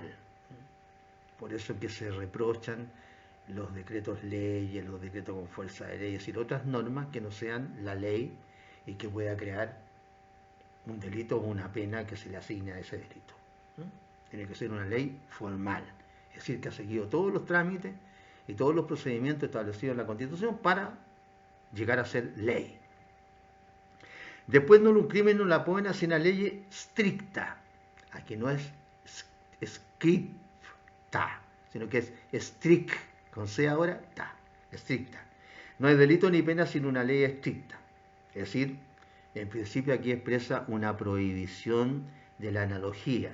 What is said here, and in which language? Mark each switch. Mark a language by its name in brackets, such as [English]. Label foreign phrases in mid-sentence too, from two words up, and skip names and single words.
[Spanish] Por eso que se reprochan los decretos leyes, los decretos con fuerza de ley, es decir, otras normas que no sean la ley y que pueda crear un delito o una pena que se le asigne a ese delito. Tiene que ser una ley formal, es decir, que ha seguido todos los trámites y todos los procedimientos establecidos en la Constitución para llegar a ser ley. Después, [Latin] nullum crimen, nulla pena, sine ley stricta. [Spanish] Aquí no es scripta, sino que es strict, con C ahora, ta, estricta. No hay delito ni pena sin una ley estricta. Es decir, en principio aquí expresa una prohibición de la analogía.